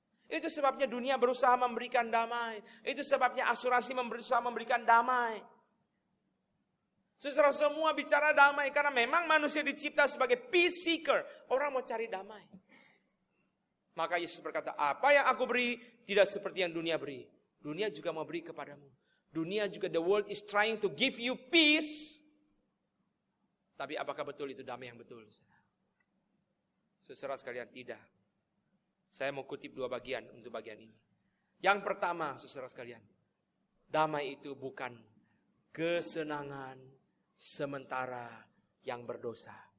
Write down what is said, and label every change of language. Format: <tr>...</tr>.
<id>Itu sebabnya dunia berusaha memberikan damai. Itu sebabnya asuransi berusaha memberikan damai. Saudara, semua bicara damai karena memang manusia dicipta sebagai peace seeker. Orang mau cari damai. Maka Yesus berkata, apa yang aku beri tidak seperti yang dunia beri. Dunia juga mau beri kepadamu. Dunia juga,</id> <en>the world is trying to give you peace.</en> <id>Tapi apakah betul itu damai yang betul? Saudara sekalian, tidak. Saya mau kutip dua bagian untuk bagian ini. Yang pertama, saudara sekalian, damai itu bukan kesenangan sementara yang berdosa.</id>